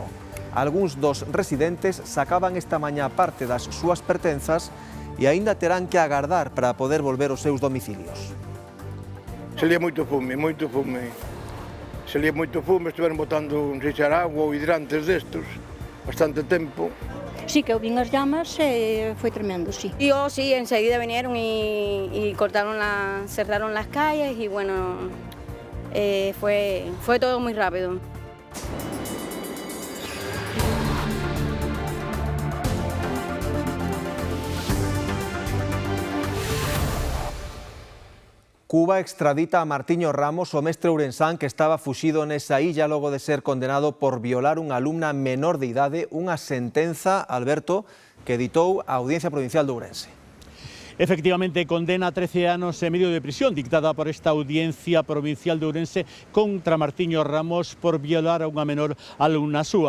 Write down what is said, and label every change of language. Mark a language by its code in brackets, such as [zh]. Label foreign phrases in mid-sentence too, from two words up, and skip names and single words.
[gl] Algúns dos residentes sacaban esta mañá parte das súas pertenzas e aínda terán que agardar para poder volver aos seus domicilios. Salía moito fume. Salía moito fume, estiveron botando un xeixar agua ou hidrantes destos, bastante tempo. Sí, que eu vin as llamas e foi tremendo, sí. [es] Sí, enseguida vinieron y cerraron las calles y bueno, fue todo muy rápido. [gl] Cuba extradita a Martiño Ramos, o mestre ourensán que estaba fuxido nesa illa logo de ser condenado por violar unha alumna menor de idade, unha sentenza, Alberto, que editou a Audiencia Provincial de Ourense. Efectivamente, condena a 13 anos e medio de prisión dictada por esta Audiencia Provincial de Ourense contra Martiño Ramos por violar a unha menor alumna súa.